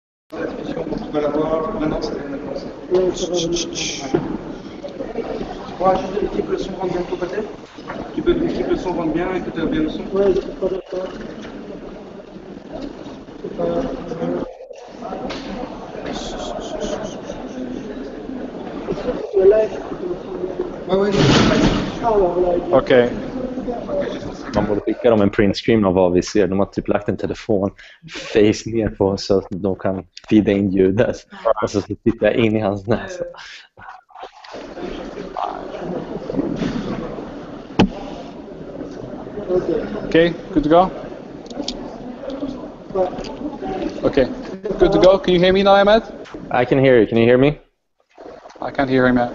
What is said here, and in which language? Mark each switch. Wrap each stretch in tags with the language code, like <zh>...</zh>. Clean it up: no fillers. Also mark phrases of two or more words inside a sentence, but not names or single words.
<fr>La discussion, tu vas l'avoir maintenant, c'est maintenant. Tu pourras juste vérifier que le son rentre bien de ton côté? Tu peux vérifier que le son rentre bien et que tu as bien le son? Ouais, c'est pas d'accord. C'est pas...</fr> <sv>Okej. Man borde skicka dem en printscreen av vad vi ser. De har typ lagt en telefon face ner på så att de kan feeda in ljudet. Och så tittar jag in i hans näsa.</sv> <en>Okay, good to go? Okay, good to go. Can you hear me now, Ahmed? I can hear you. Can you hear me? I can't hear him yet.</en>